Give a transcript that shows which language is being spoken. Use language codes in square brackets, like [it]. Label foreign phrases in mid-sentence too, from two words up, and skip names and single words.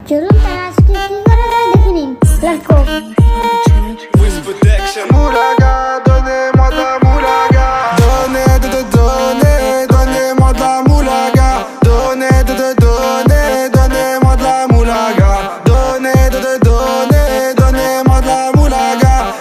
[bn] চলুন তারা আজকে কি করে তাই দেখে নিন। [en] let's go. [fr] Moulaga, donnez-moi de la moulaga. Donnez-moi de la moulaga. Donnez-moi de la moulaga. Donnez-moi de la moulaga.